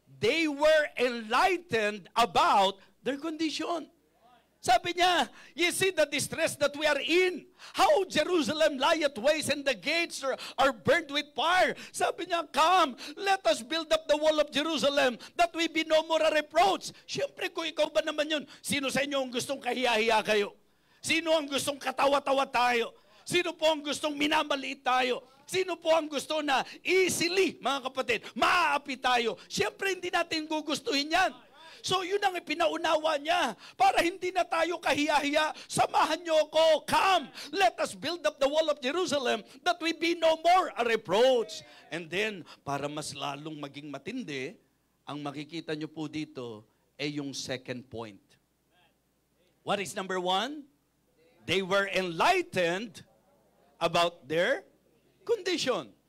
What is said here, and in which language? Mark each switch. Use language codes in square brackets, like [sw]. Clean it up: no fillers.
[en] They were enlightened about their condition. [tl] Sabi niya, [en] you see the distress that we are in. How Jerusalem lieth waste and the gates are burned with fire. [tl] Sabi niya, [en] come, let us build up the wall of Jerusalem that we be no more a reproach. [tl] Siyempre, kung ikaw ba naman yun, sino sa inyo ang gustong kahiya-hiya kayo? Sino ang gustong katawa-tawa tayo? Sino po ang gustong minamaliit tayo? Sino po ang gusto na easily, mga kapatid, maaapi tayo? Siyempre, hindi natin gugustuhin yan. So yun ang ipinaunawa niya. Para hindi na tayo kahiya-hiya, samahan niyo ako. [en] Come, let us build up the wall of Jerusalem that we be no more a reproach. And then, [tl] para mas lalong maging matindi, ang makikita niyo po dito ay yung second point. [en] What is number 1? They were enlightened about their condition.